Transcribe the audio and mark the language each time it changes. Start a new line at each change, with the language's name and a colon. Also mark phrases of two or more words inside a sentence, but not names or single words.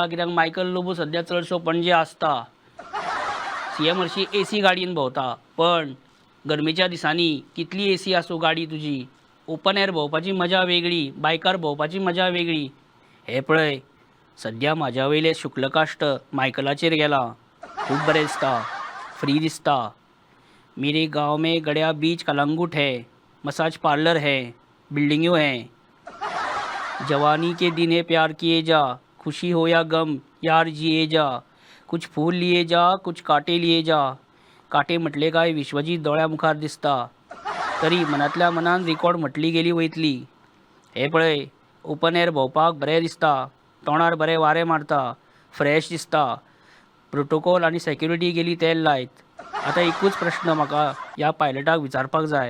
Konkani: कित्याक मायकल लोबो सध्या चडसो पणजे आसता. सीएम हरशीं एसी गाडयेन भोंवता. पण गरमेच्या दिसांनी कितली एसी आसूं गाडी तुजी,
English: open air
Konkani: भोंवपाची मजा वेगळी, बायकार भोंवपाची मजा वेगळी. हे पळय, सध्या म्हाज्या वयलें शुक्लकाश्ट मायकलाचेर गेलां. खूब बरें दिसता, फ्री दिसता.
Hindi: मेरे गांव में गड्या बीच कलंगुट है, मसाज पार्लर है, बिल्डिंगों हैं. जवानी के दिन है प्यार किए जा, खुशी हो या गम यार जिए जा. कुछ फूल लिए जा, कुछ काटे लिए जा.
Konkani: काटे म्हटले काय विश्वजीत दोळ्या मुखार दिसता. तरी मनातल्या मनान रिकॉर्ड म्हटली गेली वयतली. हे पळय,
English: open air
Konkani: भोंवपाक बरें दिसता, तोंडार बरें वारें मारता, फ्रेश दिसता. प्रोटोकॉल आनी सेक्युरिटी गेली तेल लायत. आतां एकूच प्रश्न म्हाका ह्या पायलटाक विचारपाक जाय.